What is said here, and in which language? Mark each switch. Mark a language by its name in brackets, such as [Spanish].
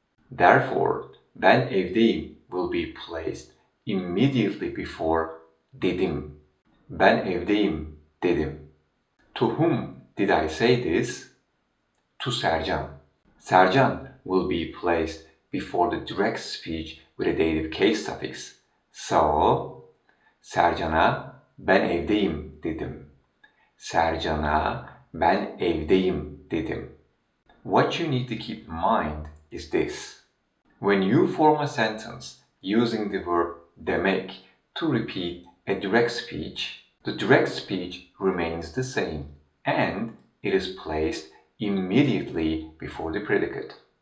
[English] Therefore, [Turkish] ben evdeyim [English] will be placed immediately before dedim. [Turkish] Ben evdeyim dedim. [English] To whom did I say this? To Sercan. Sercan will be placed before the direct speech with a dative case suffix. [Turkish] So, Sercan'a ben evdeyim dedim. Sercan'a ben evdeyim dedim. [English] What you need to keep in mind is this. When you form a sentence using the verb demek to repeat a direct speech, the direct speech remains the same and it is placed immediately before the predicate.